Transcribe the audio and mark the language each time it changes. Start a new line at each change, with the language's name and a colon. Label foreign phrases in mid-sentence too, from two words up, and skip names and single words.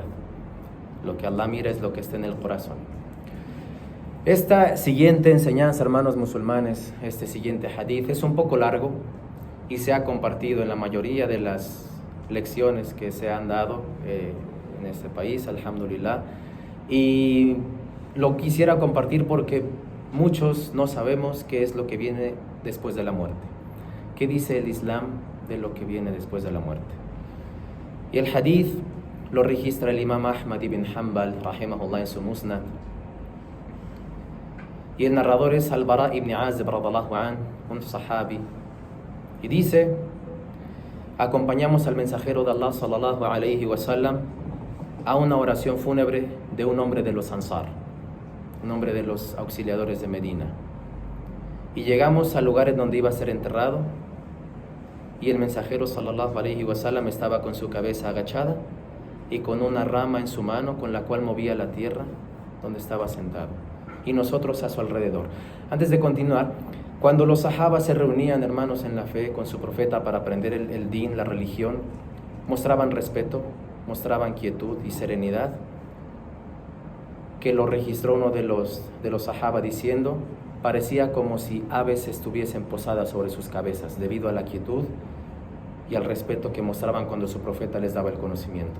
Spanish: Lo que Allah mira es lo que está en el corazón. Esta siguiente enseñanza, hermanos musulmanes, este siguiente hadith es un poco largo y se ha compartido en la mayoría de las lecciones que se han dado en este país, alhamdulillah, y lo quisiera compartir porque muchos no sabemos qué es lo que viene después de la muerte. ¿Qué dice el Islam de lo que viene después de la muerte? Y el hadith lo registra el imam Ahmad ibn Hanbal, rahimahullah, en su Musnad. Y el narrador es Al-Bara ibn Azib,
Arabic: رضي الله عن,
Spanish: un sahabi. Y dice: acompañamos al mensajero de Allah,
Arabic: صلى الله عليه وسلم,
Spanish: a una oración fúnebre de un hombre de los Ansar, un hombre de los auxiliadores de Medina. Y llegamos al lugar en donde iba a ser enterrado, y el mensajero,
Arabic: صلى الله عليه وسلم,
Spanish: estaba con su cabeza agachada y con una rama en su mano con la cual movía la tierra donde estaba sentado, y nosotros a su alrededor. Antes de continuar, cuando los sahabas se reunían, hermanos, en la fe con su profeta para aprender el din, la religión, mostraban respeto, mostraban quietud y serenidad, que lo registró uno de los sahaba diciendo: parecía como si aves estuviesen posadas sobre sus cabezas, debido a la quietud y al respeto que mostraban cuando su profeta les daba el conocimiento.